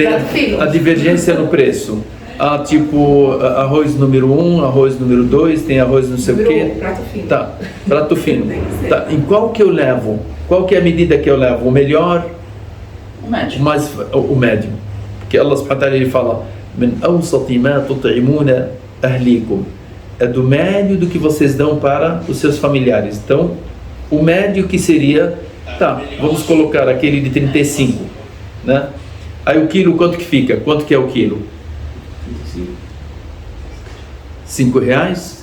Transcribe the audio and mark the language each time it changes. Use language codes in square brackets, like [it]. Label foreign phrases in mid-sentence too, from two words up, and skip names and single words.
[pt] Tem a divergência no preço. há tipo arroz número 1, arroz número 2, tem arroz não sei o quê. Prato fino. Tá, prato fino. Tá, em qual que eu levo? Qual que é a medida que eu levo? O melhor? O médio. Mas o médio. Porque Allah [ar] سبحانه وتعالى [pt] ele fala: [ar] "من أوسط ما تطعمون أهليكم." [pt] É do médio do que vocês dão para os seus familiares. Então, o médio que seria, tá, vamos colocar aquele de 35, né? Aí o quilo quanto que fica? Quanto que é o quilo? 5 reais?